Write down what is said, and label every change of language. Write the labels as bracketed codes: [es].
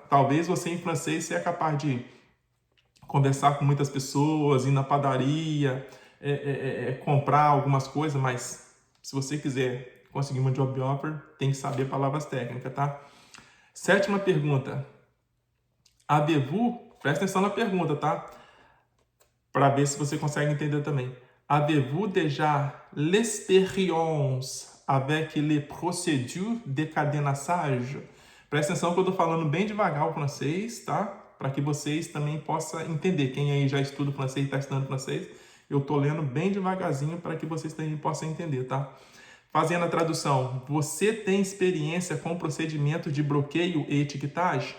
[pt] Talvez você em francês seja capaz de conversar com muitas pessoas, ir na padaria, comprar algumas coisas, mas se você quiser conseguir uma job offer, tem que saber palavras técnicas, tá? Sétima pergunta. [fr] Avez-vous, [pt] presta atenção na pergunta, tá? Para ver se você consegue entender também. [fr] Avez-vous déjà l'expérience avec les procédures de cadenassage? [pt] Presta atenção que eu estou falando bem devagar o francês, tá? Para que vocês também possam entender. Quem aí já estuda francês e está estudando francês, eu estou lendo bem devagarzinho para que vocês também possam entender, tá? Fazendo a tradução, você tem experiência com procedimentos de bloqueio e etiquetagem?